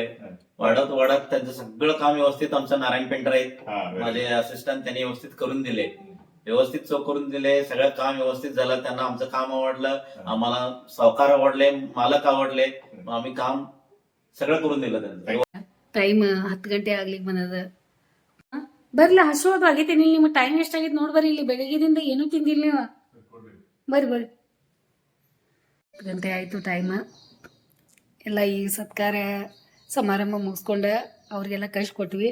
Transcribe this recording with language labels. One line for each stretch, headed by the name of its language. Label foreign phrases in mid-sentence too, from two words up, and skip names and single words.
Marathi: वाढत त्यांचं सगळं काम व्यवस्थित आमचं नारायण पेंटर आहेत माझे असिस्टंट, त्यांनी व्यवस्थित करून दिले. व्यवस्थित चोख करून दिले. सगळं काम व्यवस्थित झालं. त्यांना आमचं काम आवडलं. आम्हाला सावकार आवडले, मालक आवडले. आम्ही काम सगळं करून दिलं त्यांचं.
Kannada: ಟೈಮ್ 10 ಗಂಟೆ ಆಗ್ಲಿಕ್ಕೆ ಬಂದದ. ಬರ್ಲ ಹಸುವಾದ ಆಗೈತೇನಿ. ನಿಮ್ಗೆ ಟೈಮ್ ಎಷ್ಟಾಗೈತೆ ನೋಡ್ಬರ್ರಿ. ಇಲ್ಲಿ ಬೆಳಗ್ಗೆದಿಂದ ಏನೂ ತಿಂದಿಲ್ಲ ನೀವು. ಬರ್ರಿ 10 ಗಂಟೆ ಆಯಿತು ಟೈಮ್. ಎಲ್ಲ ಈಗ ಸತ್ಕಾರ ಸಮಾರಂಭ ಮುಗಿಸ್ಕೊಂಡು ಅವ್ರಿಗೆಲ್ಲ ಕಳ್ಸಿಕೊಟ್ವಿ.